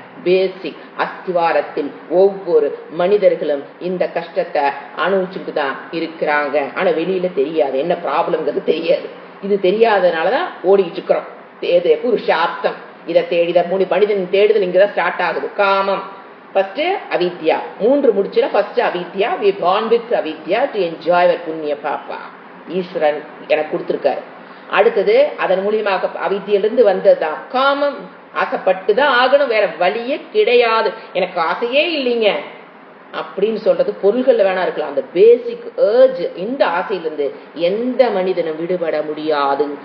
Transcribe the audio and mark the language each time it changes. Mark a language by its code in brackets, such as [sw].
[ta] பேசிக் அஸ்திவாரத்தில் ஒவ்வொரு மனிதர்களும் இந்த கஷ்டத்தை அனுபவிச்சுட்டு தான் இருக்கிறாங்க. ஆனா வெளியில தெரியாது, என்ன ப்ராப்ளம்ங்கிறது தெரியாது. இது தெரியாதனாலதான் ஓடிட்டு இருக்கிறோம். புருஷார்த்தம், இதை தேடி மனிதன் தேடுதல் இங்கதான் ஸ்டார்ட் ஆகுது. காமம் ஃபர்ஸ்ட் அவித்யா, 3 முடிச்சுனா ஃபர்ஸ்ட் அவித்யா. [en] we born with அவித்யா to enjoy our புண்ணிய பாப்பா. [ta] ஈஸ்வரன் எனக்கு கொடுத்திருக்காரு. அடுத்தது அதன் மூலியமாக அவித்யிலிருந்து வந்ததுதான் காமம். ஆசைப்பட்டுதான் ஆகணும், வேற வழியே கிடையாது, எனக்கு ஆசையே இல்லைங்க அப்படின்னு சொல்றது பொருள்கள் வேணா இருக்கலாம். அந்த பேசிக் ஏர்ஜ், இந்த ஆசையிலிருந்து எந்த மனிதனும் விடுபட முடியாது.